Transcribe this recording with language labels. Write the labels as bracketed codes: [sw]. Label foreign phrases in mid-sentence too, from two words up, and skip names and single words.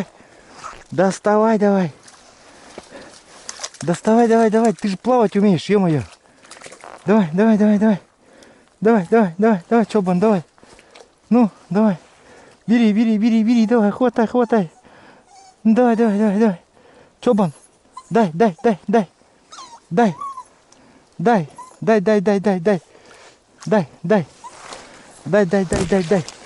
[ru] Доставай, давай. Доставай, давай, давай. Ты же плавать умеешь, ё-моё. Давай, давай, давай, давай. Давай, давай, давай, давай, Чобан, давай. Ну, давай. Бери, бери, бери, бери, давай, хватай, хватай. Давай, давай, давай, давай. Чобан, дай, дай, дай, дай. Дай. Дай. Дай, дай, дай, дай, дай. Дай, дай. Дай, дай, дай, дай, дай.